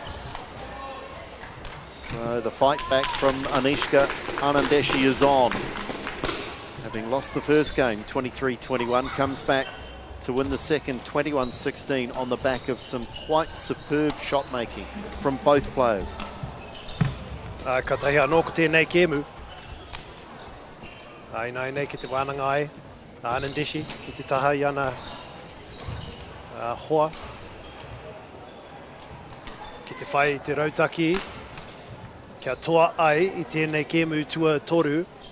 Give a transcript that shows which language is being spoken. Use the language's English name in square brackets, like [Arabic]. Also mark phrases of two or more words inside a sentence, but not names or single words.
[English] So the fight back from Anishka Anandeshi is on. Having lost the first game, 23-21, comes back to win the second, 21-16, on the back of some quite superb shot making from both players. [Māori] Ka tahi anō ko tēnei kēmu. Ai nei ki te wānanga ai, Anandeshi, ki te taha i ana hoa. Ki te whai te rautaki, kia toa ai i tēnei kēmu tua toru.